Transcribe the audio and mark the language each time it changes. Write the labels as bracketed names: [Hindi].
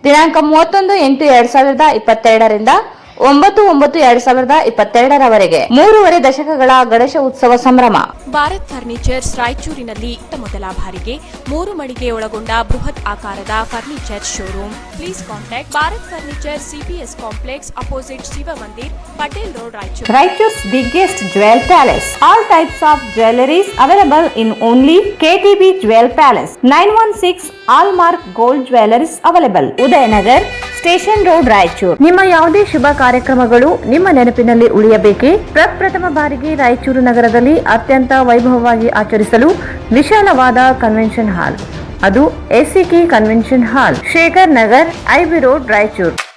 [Kannada] ದಿನಾಂಕ 31/8/2022 ರಿಂದ 9/9/2022 ರವರೆಗೆ 3 ದಶಕಗಳ ಗಣೇಶ ಉತ್ಸವ ಸಂಭ್ರಮ. ಭಾರತ್ ಫರ್ನಿಚರ್ಸ್ ರಾಯಚೂರಿನಲ್ಲಿ ಮೊದಲ ಬಾರಿಗೆ 3 ಮಳಿಗೆ ಒಳಗೊಂಡ ಬೃಹತ್ ಆಕಾರದ furniture showroom. [English] Please contact Bharat furniture CPS complex opposite Shiva Mandir, Patel road, Raichur. Raichuru's biggest jewel palace. All types of jewelries available in only KTB Jewel Palace. 916 Allmark Gold Jewelries available. [Kannada] Udayanagar station road, Raichur. ನಿಮ್ಮ ಯಾವುದೇ ಶುಭ ಕಾರ್ಯಕ್ರಮಗಳು ನಿಮ್ಮ ನೆನಪಿನಲ್ಲಿ ಉಳಿಯಬೇಕೇ? ಪ್ರಪ್ರಥಮ ಬಾರಿಗೆ ರಾಯಚೂರು ನಗರದಲ್ಲಿ ಅತ್ಯಂತ ವೈಭವವಾಗಿ ಆಚರಿಸಲು ವಿಶಾಲವಾದ ಕನ್ವೆನ್ಷನ್ ಹಾಲ್, ಅದು SCK convention hall, Shekhar Nagar, IB road, Raichur.